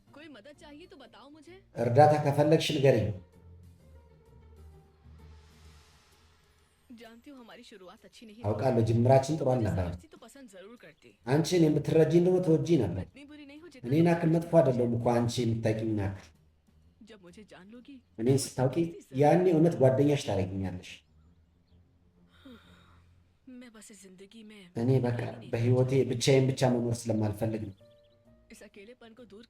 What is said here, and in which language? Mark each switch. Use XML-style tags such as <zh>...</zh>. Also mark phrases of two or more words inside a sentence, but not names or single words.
<hi>मदद चाहिए तो बताओ मुझे</hi> <am>እርዳታ ከፈለግሽ ንገሪኝ</am> <hi>जानती हूँ हमारी शुरुआत अच्छी नहीं</hi> <am>አውቃለሁ ጅምራችን ጥሩ አልነበረም</am> <hi>थी तो पसंद जरूर करती</hi> <am>አንቺ እኔን ብትረጂኝ ደግሞ ትወጂ ነበር</am> <hi>इतनी बुरी नहीं हो</hi> <am>እኔን አክል መጥፎ አይደለሁም እኮ አንቺ የምታውቂኝ አክል</am> <hi>जब मुझे जान लोगी</hi> <am>እኔን ስታውቂ ያኔ እውነት ጓደኛሽ ታደርጊኛለሽ</am> <hi>मैं बस इस जिंदगी में</hi> <am>እኔ በቃ በህይወቴ ብቻዬን ብቻ መኖር ስለማልፈልግ ነው</am> <hi>इस अकेलेपन को दूर</hi>